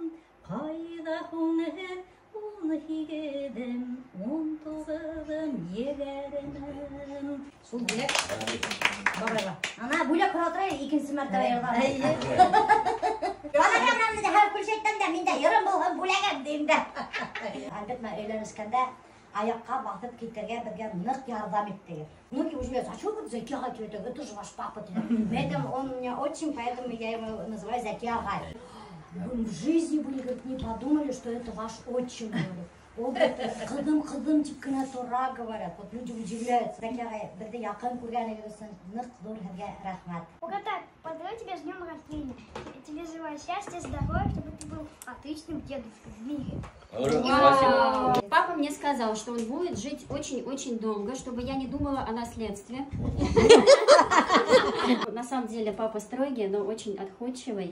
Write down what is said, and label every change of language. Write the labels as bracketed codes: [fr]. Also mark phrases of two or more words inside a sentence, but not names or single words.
[ba] Ҡайҙа һуң һеҙ, 18-ем, 19-ым, 20-ем? Шул бүләк. Бабайға. Ана бүләк һоратырай, икенсе мәртәбә йырҙар. Ана мынаны да һәр күрсәткән дә, мин дә йырым булһын, бүләгем дейм дә. Әлбәттә, өйләнешкәндә аяҡҡа баҫып китергә беҙгә ныҡ ярҙам итте. [ru] Многие удивляются, а что вот Зәки ағай тебе так, это же ваш папа. Поэтому он меня очень, поэтому я его называю Зәки ағай. В жизни были, говорит, не подумали, что это ваш отчим. Он говорит, [ba] ҡыҙым тип кенә тора, [ru] говорят. Вот люди удивляются. [ba] Зәки ағай, беҙҙе яҡын күргәнегеҙ өсөн ныҡ ҙур һеҙгә рәхмәт. [ru] Угадай, поздравляю тебя с днем рождения. Тебе желаю счастья, здоровья, чтобы ты был отличным дедушкой в мире. Папа мне сказал, что он будет жить очень-очень долго, чтобы я не думала о наследстве. На самом деле папа строгий, но очень отходчивый.